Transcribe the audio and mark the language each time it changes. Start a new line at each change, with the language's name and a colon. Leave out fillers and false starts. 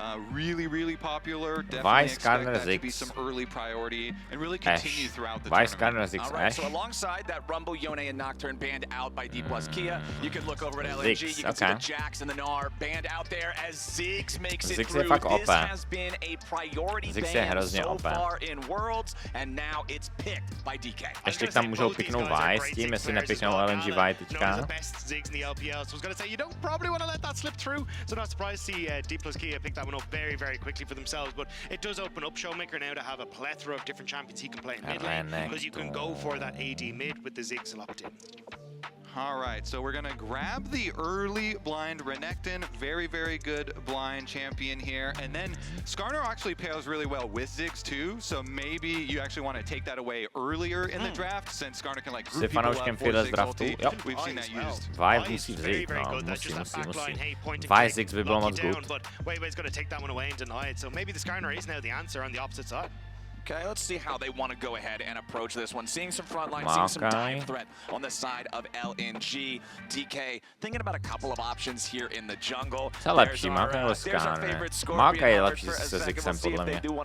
English: Really popular. Definitely expect that to be some early priority and really continue throughout the tournament. All right, so alongside that Rumble, Yone, and Nocturne banned out by D+Kia, you can look over at LNG. You can see the Jax and the Gnar banned out there as Ziggs makes it through. This has been a priority ban so far in Worlds, and now it's picked by DK.
Czech: Ještě tam můžou piknout Vi s tím, jestli nepiknou LNG Vi teďka.
English: The best Ziggs in the LPL, so I was going to say you don't probably want to let that slip through. So not surprised to see D+Kia pick that one up very quickly for themselves, but it does open up Showmaker now to have a plethora of different champions he can play in mid lane, because you can go for that AD mid with the Ziggs locked in. All right, so we're gonna grab the early blind Renekton, very good blind champion here, and then Skarner actually pairs really well with Ziggs too, so maybe you actually want to take that away earlier in the draft, since Skarner can like group people up for Ziggs ulti. We've seen that used.
Czech: Vi musí vzít, no, musí. Vi Ziggs by bylo moc good.
English: But Weiwei's going to take that one away and deny it, so maybe the Skarner is now the answer on the opposite side. Okay, let's see how they want to go ahead and approach this one. Seeing some front line, seeing some dive threat on the side of LNG. DK thinking about a couple of options here in the jungle.
Czech: Co lepší, Maka nebo Skarner? Maka je lepší se Ziggsem podle mě.